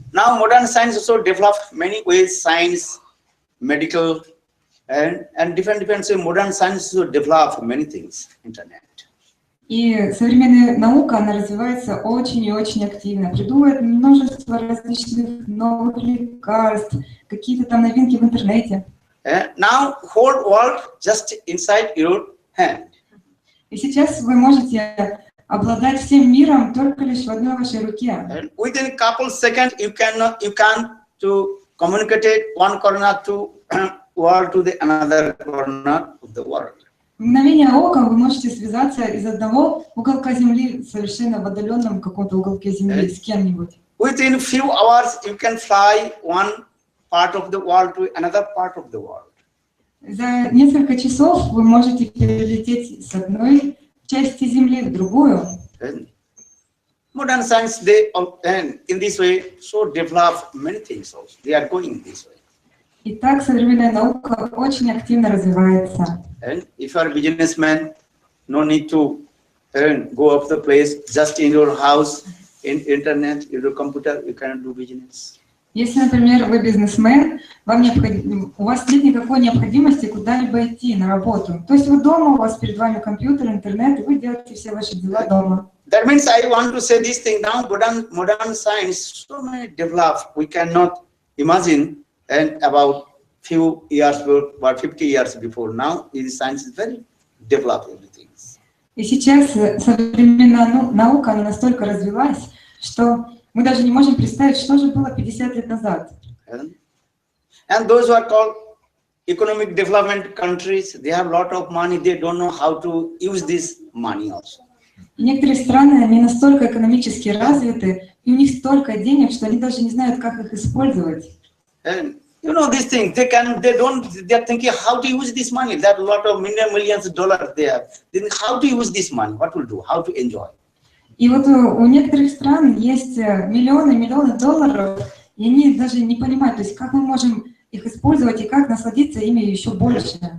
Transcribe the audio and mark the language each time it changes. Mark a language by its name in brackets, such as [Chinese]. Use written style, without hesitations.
[English] Now modern science also developed many ways, science, medical, and different so modern science also developed many things, internet. [Russian] И современная наука, она развивается очень и очень активно, придумывает множество различных новых лекарств, какие-то там новинки в интернете. [English] Now whole world just inside your hand. [Russian] И сейчас вы можете обладать всем миром только лишь в одной вашей руке. [English] And within a couple seconds you can to communicate one corner to world to the another corner of the world. [Russian] В мгновение ока вы можете связаться из одного уголка Земли совершенно в отдаленном каком-то уголке Земли с кем-нибудь. [English] Within few hours you can fly one part of the world to another part of the world. [Russian] За несколько часов вы можете перелететь с одной части Земли в другую. [English] Modern science, they in this way so develop many things also. They are going this way. [Russian] Итак, современная наука очень активно развивается. [English] And if you are a businessman, no need to go up the place, just in your house, in internet, in your computer, you can do business. [Russian] Если, например, вы бизнесмен, у вас нет никакой необходимости куда-либо идти на работу. То есть вы дома, у вас перед вами компьютер, интернет, и вы делаете все ваши дела дома. [English] That means I want to say this thing now. Modern science so many developed. We cannot imagine. And about few years, about 50 years before now, this science is very developed everything. [Russian] И сейчас современная наука она настолько развилась, что мы даже не можем представить, что же было 50 лет назад. [English] And those who are called economic development countries, they have a lot of money. They don't know how to use this money also. [Russian] И некоторые страны, они настолько экономически развиты, и у них столько денег, что они даже не знают, как их использовать. [English] And you know this thing, they are thinking how to use this money. That a lot of millions of dollars they have. Then how to use this money? What will do? How to enjoy? [Russian] И вот у некоторых стран есть миллионы долларов, и они даже не понимают, то есть как мы можем их использовать и как насладиться ими еще больше.